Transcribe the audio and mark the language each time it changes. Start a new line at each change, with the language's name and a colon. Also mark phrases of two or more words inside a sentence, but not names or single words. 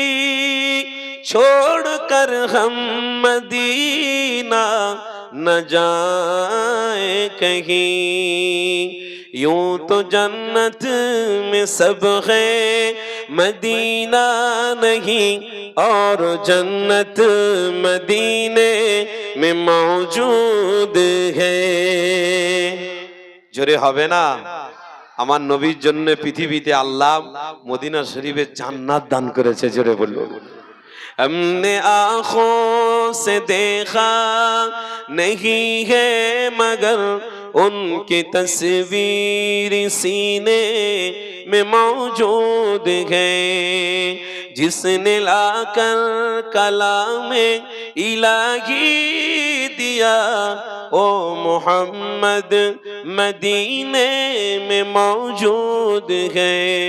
Urdu: چھوڑ کر ہم مدینہ نہ جائیں کہیں. یوں تو جنت میں سب ہے مدینہ نہیں اور جنت مدینے میں موجود ہے.
Bangla: জোরে হবে না? আমার নবীর জন্য পৃথিবীতে আল্লাহ মদিনা শরীফে জান্নাত দান করেছে. জোরে বলুন.
Urdu: ہم نے آنکھوں سے دیکھا نہیں ہے مگر ان کی تصویر سینے میں موجود ہے. جس نے لا کر کلام الہی دیا او محمد مدینے میں موجود ہے.